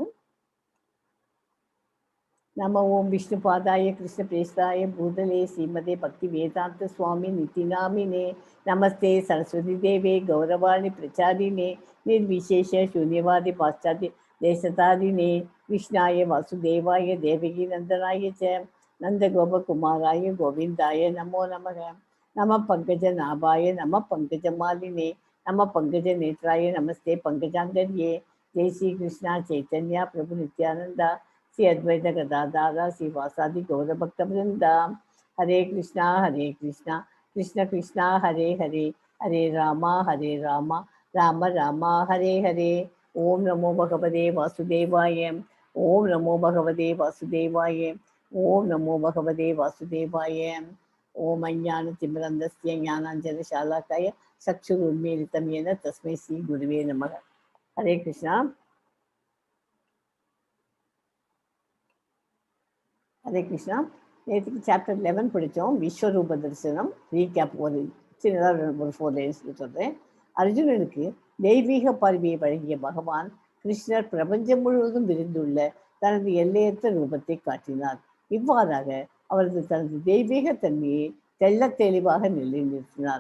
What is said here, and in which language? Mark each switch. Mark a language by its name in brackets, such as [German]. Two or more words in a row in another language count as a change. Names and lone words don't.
[Sanskrit] नम ॐ विष्णु पादाय कृष्ण प्रेष्ठाय भूतले श्रीमते भक्ति वेदान्त स्वामी इति नामिने नमस्ते सरस्वती देवे गौरवाणी प्रचारिणे निर्विशेष शून्यवादि पाश्चात्य देशतारिणे कृष्णाय वासुदेवाय देवकी नन्दनाय च नन्द गोपकुमाराय गोविन्दाय नमो नमः नम पङ्कज नाभाय नम पङ्कज मालिने नम पङ्कज नेत्राय नमस्ते पङ्कजाङ्घ्रये जय श्री कृष्ण चैतन्य प्रभु नित्यानन्द श्री अद्वैत गदाधारा श्री वासादि गौर भक्त वृंदा हरे कृष्णा कृष्ण कृष्णा हरे हरे हरे राम राम राम हरे हरे ओम नमो भगवते वासुदेवाय ओम नमो भगवते वासुदेवाय ओम नमो भगवते वासुदेवाय ओम अज्ञानतिमिरन्धस्य ज्ञानाञ्जनशालाकाय चक्षुरुन्मीलितं येन तस्मै श्री गुरुवे नमः. हरे कृष्णा. हरे कृष्णा. [Tamil] நேற்றுக்கு சாப்டர் 11 படித்தோம், விஸ்வரூப தரிசனம். ரீகேப் ஒரு சின்னதாக ஒரு 4 லைன்ஸில் சொல்கிறேன். அர்ஜுனனுக்கு தெய்வீக பார்வையை வழங்கிய பகவான் கிருஷ்ணர் பிரபஞ்சம் முழுவதும் விரிந்துள்ள தனது எல்லையற்ற ரூபத்தை காட்டினார். இவ்வாறாக அவரது தனது தெய்வீக தன்மையை தெள்ள தெளிவாக நிலைநிறுத்தினார்.